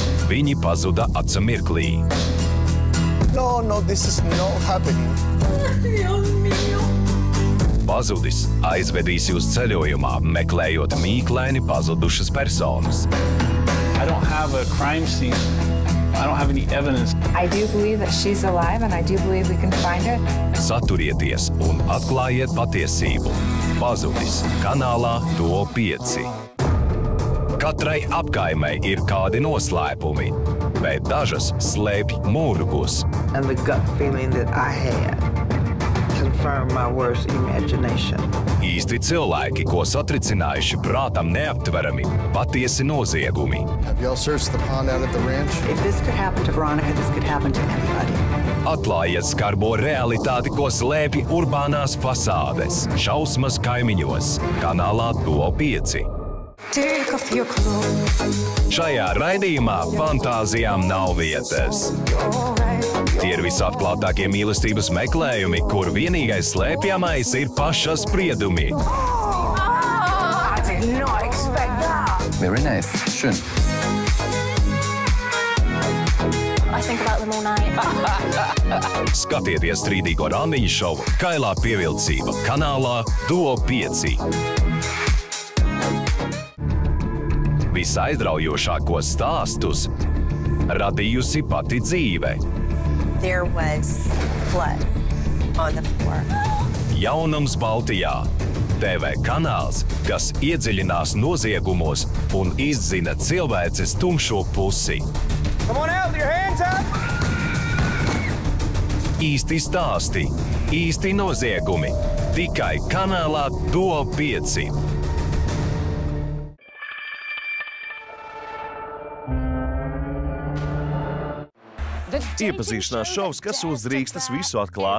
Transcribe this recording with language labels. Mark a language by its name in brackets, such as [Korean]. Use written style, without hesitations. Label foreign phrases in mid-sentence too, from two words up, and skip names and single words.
[Latvian] viņi pazuda acu mirklī. [English] No, this is not happening. [Spanish] Dios mío. [Latvian] Pazudis aizvedīs jūs ceļojumā, meklējot mīklaini pazudušas personas. [English] I don't have a crime scene. I don't have any evidence. I do believe that she's alive and I do believe we can find her. [Latvian] Saturieties un atklājiet patiesību. Pazudis kanālā To 5. Katrai apkaimei ir kādi noslēpumi, bet dažas slēpj mūrgus. [English] And the gut feeling that I had confirmed my worst imagination. [Latvian] Īsti cilvēki, ko satricinājuši prātam neaptverami, patiesi noziegumi. [English] Have y'all searched the pond out at the ranch? If this could happen to Veronica, this could happen to anybody. [Latvian] Atklājiet skarbo realitāti, ko slēpj urbānās fasādes, šausmas kaimiņos, kanālā To 5. [English] Take off your clothes. [Latvian] Šajā raidījumā fantāzijām nav vietas. Tie ir visatklātākie mīlestības meklējumi, kur vienīgais slēpjamais ir paša spriedumi. [English] I did not expect that. Very nice. Schön. I think about them all night. [Latvian] Skatieties strīdīgo randiņu šovu Kailā pievilcība kanālā To 5. Visaizraujošākos stāstus radījusi pati dzīve. [English] There was blood on the floor. [Latvian] Jaunums Baltijā. TV kanāls, kas iedziļinās noziegumos un izzina cilvēces tumšo pusi. [English] Come on out, your hands up! [Latvian] Īsti stāsti, īsti noziegumi. Tikai kanālā To 5. Iepazīšanās šovs, kas uzdrīkstas visu atklāt.